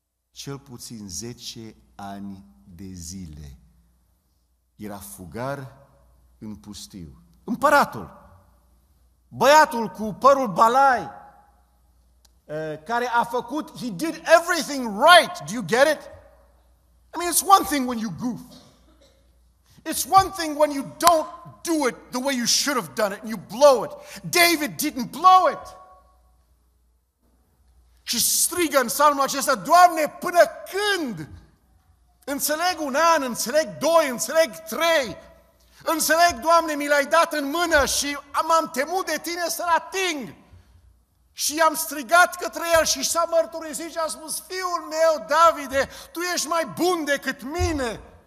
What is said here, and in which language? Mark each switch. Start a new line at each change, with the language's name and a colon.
Romanian: Cel puțin 10 ani de zile. Era fugar în pustiu. Împăratul, băiatul cu părul balai, care a făcut,
English: he did everything right. Do you get it? I mean, it's one thing when you goof. It's one thing when you don't do it the way you should have done it and you blow it. David didn't blow it.
Romanian: și strigă în psalmul acesta: Doamne, până când? Înțeleg 1 an, înțeleg 2, înțeleg 3. Înțeleg, Doamne, mi l-ai dat în mână și m-am temut de Tine să-l ating. Și am strigat către el și s-a mărturisit și a spus: Fiul meu, Davide, tu ești mai bun decât mine.